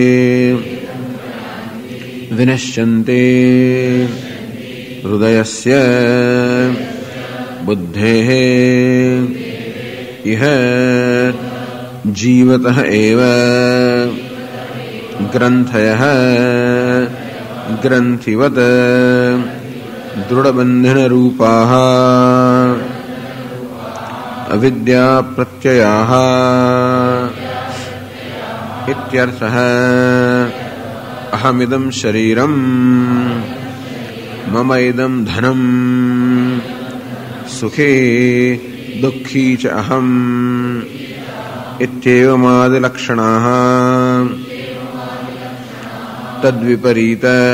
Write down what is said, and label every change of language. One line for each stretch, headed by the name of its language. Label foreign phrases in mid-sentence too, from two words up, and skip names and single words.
Sanskrit: વિનશ્યન્તે હૃદયસ્ય બુદ્ધેઃ ઇહ જીવતઃ એવ ગ્રંથયઃ ગ્રંથિવત દૃઢબંધનરૂપાઃ અવિદ્યા પ્રત્યયાઃ इत्यर्थः अहमिदं शरीरं मम इदं धनं सुखी दुःखी च अहम् इत्येवमादिलक्षणाः तद्विपरीत